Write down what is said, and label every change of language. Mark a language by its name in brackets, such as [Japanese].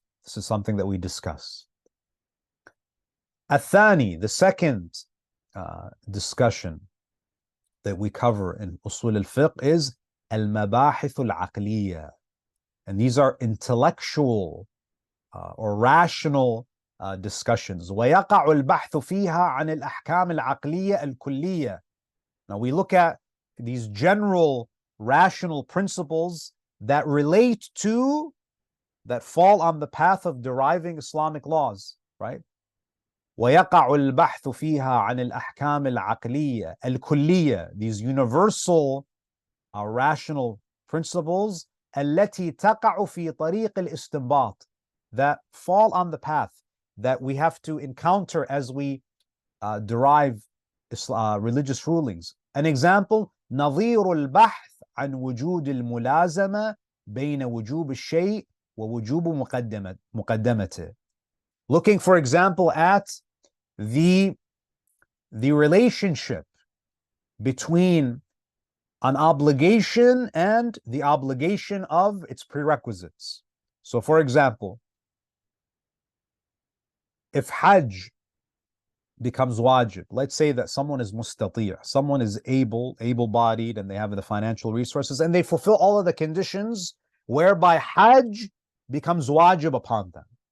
[English] This is something that we discuss. [Arabic] الثاني, [English] the second discussion that we cover in Usul Al-Fiqh is [Arabic] المباحث العقلية. [English] And these are intellectual or rational discussions. [Arabic] ويقع البحث فيها عن الأحكام العقلية الكلية. [English] Now we look at these general rational principles that relate to, that fall on the path of deriving Islamic laws, right? [Arabic] ويقع البحث فيها عن الأحكام العقلية الكلية, [English] these universal rational principles [Arabic] التي تقع في طريق الاستنباط, [English] that fall on the path that we have to encounter as we derive religious rulings. An example, [Arabic] نظير البحث عن وجود الملازمة بين وجوب الشيء ووجوب مقدمته. [English] Looking, for example, at the relationship between an obligation and the obligation of its prerequisites. So, for example, if Hajj becomes wajib, let's say that someone is mustati', someone is able-bodied, and they have the financial resources, and they fulfill all of the conditions whereby Hajj becomes wajib upon them.